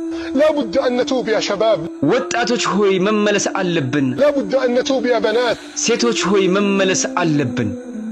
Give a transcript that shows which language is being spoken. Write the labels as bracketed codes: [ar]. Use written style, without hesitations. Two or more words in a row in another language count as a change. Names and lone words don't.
[ar] لا بد أن نتوب يا شباب [am] ወጣቶች ሆይ መመለስ አለብን [ar] لا بد أن نتوب يا بنات [am] ሴቶች ሆይ መመለስ አለብን